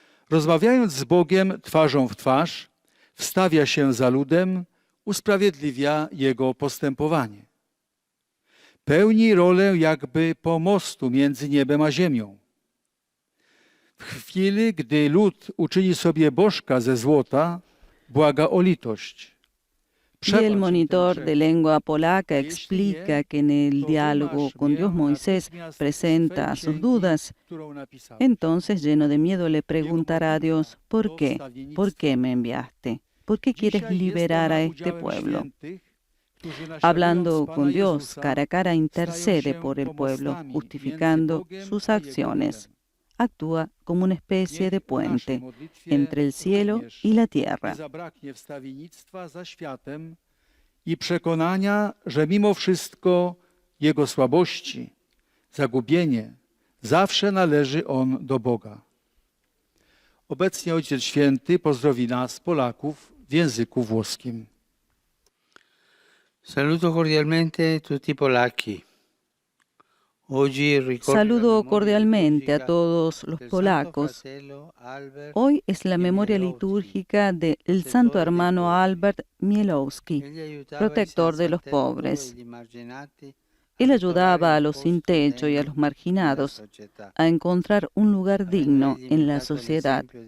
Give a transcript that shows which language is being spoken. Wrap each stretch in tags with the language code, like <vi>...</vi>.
<pl>Rozmawiając z Bogiem twarzą w twarz, wstawia się za ludem, usprawiedliwia jego postępowanie. Pełni rolę jakby pomostu między niebem a ziemią. W chwili, gdy lud uczyni sobie bożka ze złota, błaga o litość.</pl> <es>Y el monitor de lengua polaca explica que en el diálogo con Dios Moisés presenta sus dudas. Entonces, lleno de miedo, le preguntará a Dios, ¿por qué? ¿Por qué me enviaste? ¿Por qué quieres liberar a este pueblo? Hablando con Dios cara a cara, intercede por el pueblo, justificando sus acciones. Actúa como una especie de puente entre el cielo y la tierra.</es> <pl>Zabraknie wstawiennictwa za światem i przekonania, że mimo wszystko jego słabości, zagubienie, zawsze należy on do Boga. Obecnie Ojciec Święty pozdrowi nas, Polaków, w języku włoskim.</pl> <it>Saluto cordialmente tutti polacchi.</it> <es>Saludo cordialmente a todos los polacos. Hoy es la memoria litúrgica del santo hermano Albert Mielowski, protector de los pobres. Él ayudaba a los sin techo y a los marginados a encontrar un lugar digno en la sociedad.</es>